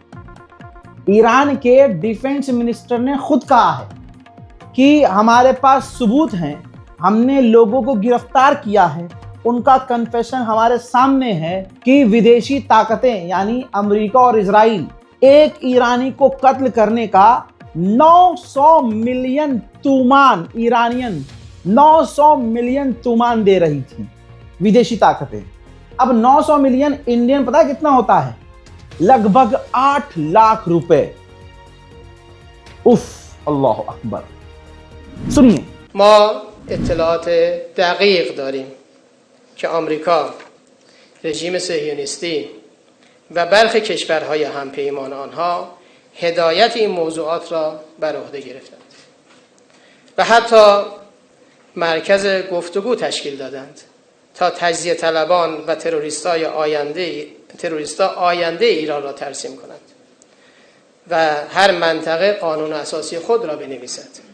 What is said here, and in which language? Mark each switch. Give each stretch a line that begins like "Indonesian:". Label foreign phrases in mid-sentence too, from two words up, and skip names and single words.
Hindi: ईरान के
English: defense minister
Hindi: ने खुद कहा है कि हमारे पास सबूत हैं, हमने लोगों को गिरफ्तार किया है, उनका कन्फेशन हमारे सामने है कि विदेशी ताकतें यानी अमेरिका और इजराइल एक ईरानी को कत्ल करने का 900 मिलियन तूमान, ईरानियन 900 मिलियन तूमान दे रही थी विदेशी ताकतें। अब 900
English: million Indian
Hindi: पता है कितना होता है? लगभग 8 लाख रुपए। उफ,
Arabic: الله أكبر.
Hindi: सुनिए,
Persian: ما اطلاعات دقیق داریم که آمریکا، رژیم صهیونیستی و برخی کشورهای همپیمان آنها هدایت این موضوعات را بر عهده گرفتند و حتی مرکز گفتگو تشکیل دادند تا تجزیه طلبان و تروریستا آینده ایران را ترسیم کنند و هر منطقه قانون اساسی خود را بنویسد.